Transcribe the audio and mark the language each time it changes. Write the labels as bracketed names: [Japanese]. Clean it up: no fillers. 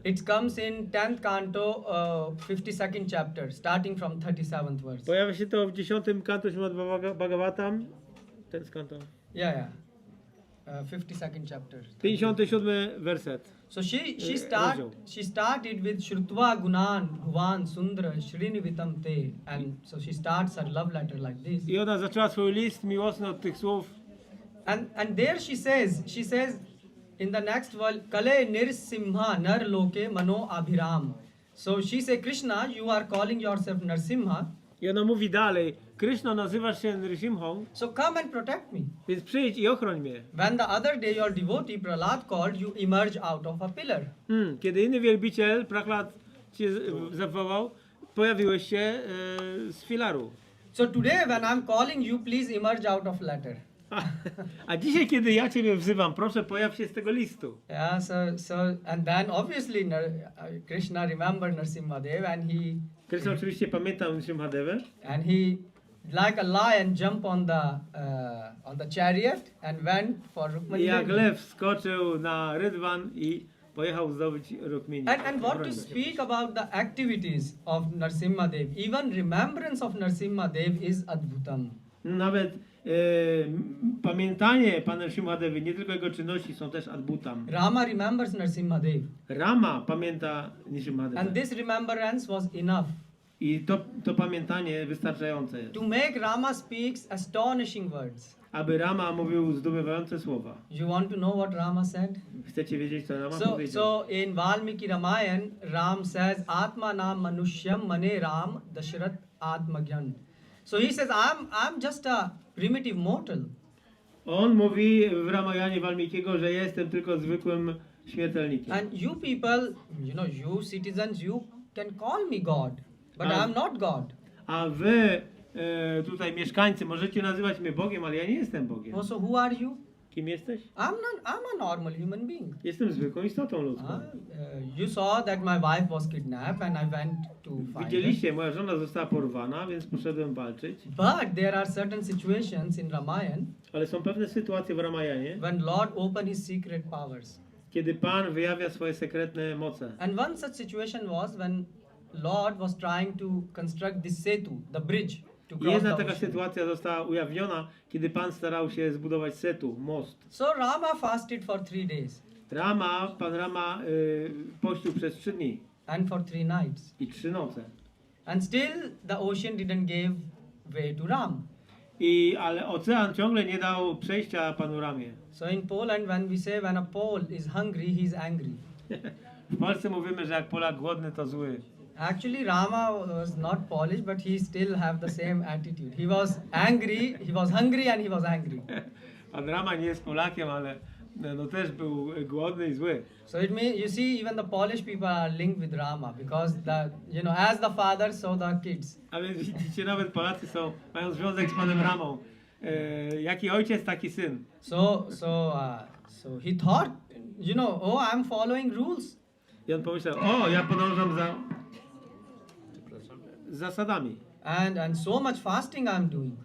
[English] It comes in 10th canto, 52nd chapter, starting from 37th verse. [Polish] Pojawia się to w 10 kanto Śrimad Bhagavatam. Ten kanto. [English] Yeah. 52nd chapter. [Polish] 57 werset. [English] So she started with [Sanskrit] Shrutva Gunan Bhuvan Sundra Shrinivitam Te, [English] and so she starts her love letter like this. [Polish] I ona zaczęła swój list miłosny od tych słów. [English] And there she says in the next verse, [Sanskrit] Kale Nrisimha Nar Loke Mano Abhiram. [English] So she says, Krishna, you are calling yourself Narasimha. [Polish] I ona mówi dalej, Kryszna, nazywasz się Nrisimhą, [English] So come and protect me. [Polish] więc przyjdź i ochroń mnie. [English] When the other day your devotee Prahlada called, you emerge out of a pillar. [Polish] Kiedy inny wielbiciel, Prahlad, cię zawołał, pojawiłeś się z filaru. [English] So today when I'm calling you, please emerge out of letter. [Polish] A dzisiaj, kiedy ja Ciebie wzywam, proszę, pojaw się z tego listu. [English] Yeah, and then obviously Krishna remembered Nrisimhadev, and [Polish] Krishna oczywiście pamiętał Nrisimhadevę. [English] And he, like a lion, jumped on the chariot and went for Rukmani. [Polish] I jak lew skoczył na rydwan i pojechał zdobyć Rukmini. [English] And what to speak about the activities of Nrisimhadev? Even remembrance of Nrisimhadev is Adbutam. [Polish] Nawet pamiętanie Pana Nrisimhadevy, nie tylko jego czynności, są też Adbutam. [English] Rama remembers Nrisimhadev. [Polish] Rama pamięta Nrisimhadevę. [English] And this remembrance was enough. [Polish] I to pamiętanie wystarczające jest. [English] To make Rama speaks astonishing words. [Polish] Aby Rama mówił zdumiewające słowa. [English] You want to know what Rama said? [Polish] Chcecie wiedzieć, co Rama powiedział? [English] So in Valmiki Ramayan, Ram says, [Sanskrit] Atma nam manushyam mane Ram Dashrath Atmagyan. [English] So he says, I'm just a primitive mortal. [Polish] On mówi w Ramayanie Walmikiego, że jestem tylko zwykłym śmiertelnikiem. [English] And you people, you citizens, you can call me God, but I'm not God. [Polish] A wy tutaj mieszkańcy możecie nazywać mnie Bogiem, ale ja nie jestem Bogiem. [English] So who are you? [Polish] Kim jesteś? [English] I'm a normal human being. [Polish] Jestem zwykłą istotą ludzką. [English] You saw that my wife was kidnapped and I went to find [Polish] Widzieliście, moja żona została porwana, więc poszedłem walczyć. [English] But there are certain situations in Ramayan, [Polish] ale są pewne sytuacje w Ramayanie, [English] when Lord opened his secret powers. [Polish] kiedy Pan wyjawia swoje sekretne moce. [English] And one such situation was when Lord was trying to construct this setu, the bridge. [Polish] Jedna taka sytuacja została ujawniona, kiedy Pan starał się zbudować setu, most. [English] So Rama fasted for 3 days. [Polish] Pan Rama pościł przez 3 dni. [English] And for 3 nights. [Polish] I 3 noce. [English] And still the ocean didn't give way to Ram. [Polish] Ale ocean ciągle nie dał przejścia Panu Ramie. [English] So in Poland, when we say when a Pole is hungry, he's angry. [Polish] W Polsce mówimy, że jak Polak głodny, to zły. [English] Actually, Rama was not Polish, but he still have the same attitude. He was angry, he was hungry and he was angry. [Polish] Pan Rama nie jest Polakiem, ale też był głodny i zły. So it means, you see, even the Polish people are linked with Rama because as the father, so the kids. A więc widzicie, nawet Polacy mają związek z Panem Ramą. Jaki ojciec, taki syn. [English] So he thought, I'm following rules. [Polish] I on pomyślał, ja podążam za zasadami. [English] And so much fasting I'm doing.